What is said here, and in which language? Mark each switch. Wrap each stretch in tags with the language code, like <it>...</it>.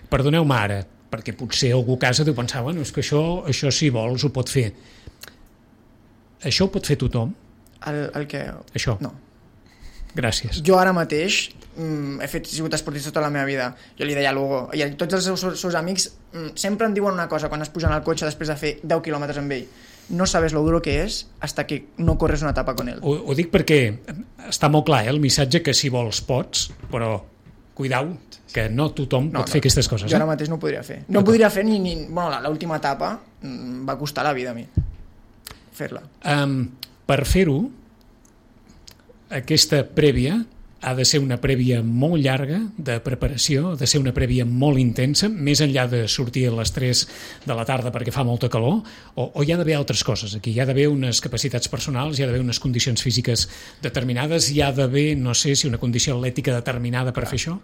<ca>Perdoneu-me ara, perquè potser algú a casa t'ho pensava, bueno, és que això si vols ho pot fer. Això ho pot fer tothom? El que... Això? No. Gràcies. Jo ara mateix he sigut esportista tota la meva vida. Jo li deia a l'Hugo, i tots els seus amics sempre em diuen una cosa quan es pugen al cotxe després de fer 10 quilòmetres amb ell.</ca> <es>No sabes lo duro que és hasta que no corres una etapa con él.</es> <ca>Ho dic perquè està molt clar, el missatge, que si vols pots, però cuidau, que no tothom pot fer aquestes coses. Jo ara mateix no ho podria fer. No ho podria fer ni... Bueno, l'última etapa va costar la vida a mi. Fer-la. Per fer-ho, aquesta prèvia ha de ser una prèvia molt llarga de preparació, ha de ser una prèvia molt intensa, més enllà de sortir a les 3 de la tarda perquè fa molta calor, o hi ha d'haver altres coses aquí, hi ha d'haver unes capacitats personals, hi ha d'haver unes condicions físiques determinades, hi ha d'haver, no sé si una condició atlètica determinada per fer això?</ca>